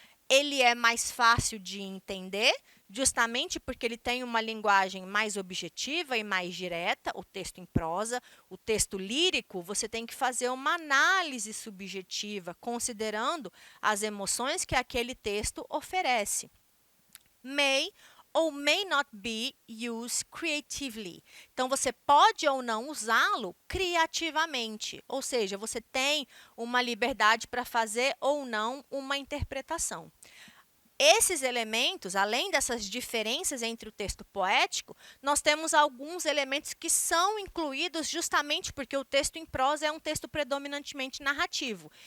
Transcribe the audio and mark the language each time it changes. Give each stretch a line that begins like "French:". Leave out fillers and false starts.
Portuguese: Ele é mais fácil de entender, justamente porque ele tem uma linguagem mais objetiva e mais direta, o texto em prosa. O texto lírico, você tem que fazer uma análise subjetiva, considerando as emoções que aquele texto oferece.
English: May ou may not be used creatively.
Portuguese: Então, você pode ou não usá-lo criativamente, ou seja, você tem uma liberdade para fazer ou não uma interpretação. Esses elementos, além dessas diferenças entre o texto poético, nós temos alguns elementos que são incluídos justamente porque o texto em prosa é um texto predominantemente narrativo.